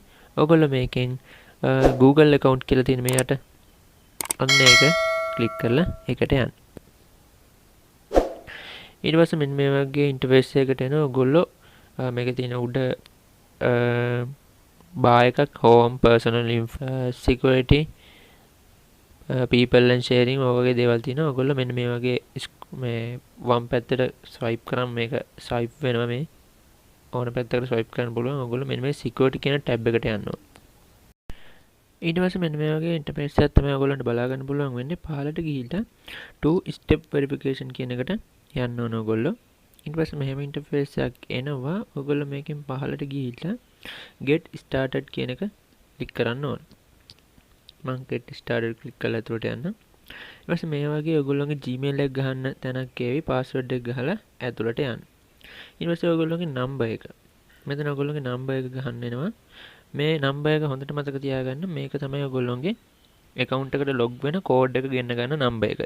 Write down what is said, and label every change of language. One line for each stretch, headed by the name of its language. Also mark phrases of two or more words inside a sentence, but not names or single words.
Sinhala: ඔයගොල්ලෝ මේකෙන්
English: Google account
Sinhala: කියලා තියෙන මේ යට අන්න ඒක ක්ලික් කරලා ඒකට යන්න. ඊට පස්සේ මෙන්න මේ වගේ ඉන්ටර්ෆේස් එකකට එනවා. ඔයගොල්ලෝ මේකේ තියෙන උඩ බා එකක්
English: home, personal security, people and sharing
Sinhala: වගේ දේවල් තියෙනවා. ඔයගොල්ලෝ මෙන්න මේ වගේ මේ වම් පැත්තට swipe කරාම මේක swipe වෙනවා. මේ ඕන පැත්තකට swipe කරන්න පුළුවන්. ඔයගොල්ලෝ මෙන්න මේ security කියන tab එකට යන්න ඕන. ඊට පස්සේ මෙන්න මේ වගේ ඉන්ටර්ෆේස් එකක් තමයි ඔයගොල්ලන්ට බලා ගන්න පුළුවන් වෙන්නේ. පහළට ගිහිල්ලා
English: 2 step verification
Sinhala: කියන එකට යන්න ඕන ඔයගොල්ලෝ. ඊට පස්සේ මෙහෙම ඉන්ටර්ෆේස් එකක් එනවා. ඔයගොල්ලෝ මේකෙන් පහළට ගිහිල්ලා
English: get started
Sinhala: කියන එක ක්ලික් කරන්න ඕන. මම
English: get started
Sinhala: ක්ලික් කරලා ඇතුළට යන්න. ඊට පස්සේ මේ වගේ ඔයගොල්ලෝගේ Gmail එක ගහන්න තැනක් එවි. password එක ගහලා ඇතුළට යන්න. ඊට පස්සේ ඔයගොල්ලෝගේ number එක. මෙතන ඔයගොල්ලෝගේ number එක ගහන්න එනවා. මේ නම්බර් එක හොඳට මතක තියාගන්න. මේක තමයි ඔයගොල්ලෝගේ account එකට log වෙන code එක ගෙන්න ගන්න නම්බර් එක.